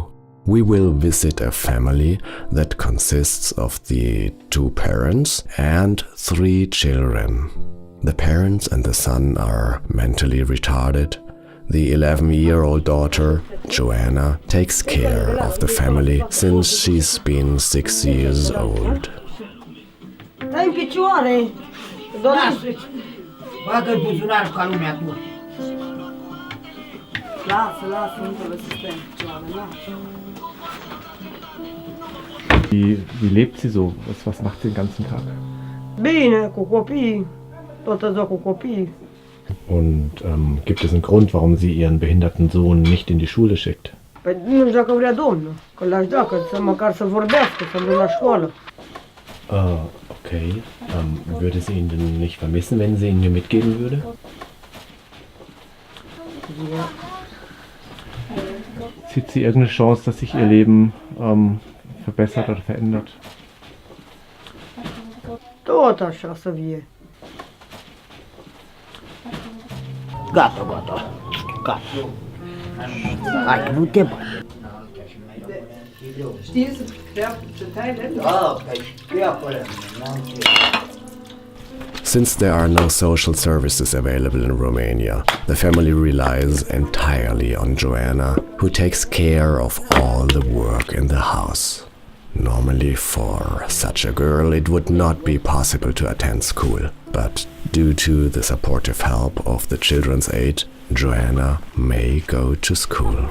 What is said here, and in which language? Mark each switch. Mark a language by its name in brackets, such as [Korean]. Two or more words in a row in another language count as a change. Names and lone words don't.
[English] We will visit a family that consists of the 2 parents and 3 children. The parents and the son are mentally retarded. The 11-year-old daughter, Joanna, takes care of the family since she's been 6 years old. [Romanian] Stai în picioare! Bagă-i buzunarul ca lumea tu. Lasă, nu trebuie să stai în picioare, lasă. [German] Wie lebt sie so? Was macht sie den ganzen Tag? [Romanian] Bine, cu copiii. Toată ziua cu copiii. [German] Und gibt es einen Grund, warum sie ihren behinderten Sohn nicht in die Schule schickt? [Romanian] Păi nu știu dacă vrea Domnul, că l-aș da, să măcar să vorbească, să duc la școală. Okay. [German] Würde sie ihn denn nicht vermissen, wenn sie ihn mir mitgeben würde? Ja. Sieht sie irgendeine Chance, dass sich ihr Leben verbessert oder verändert? [Romanian] Tot așa să fie. Gata. Hai că nu te bagi. Știi să Teile? Da, că e acolo. [English] Since there are no social services available in Romania, the family relies entirely on Joanna, who takes care of all the work in the house. Normally, for such a girl, it would not be possible to attend school, but due to the supportive help of the Children's Aid, Joanna may go to school.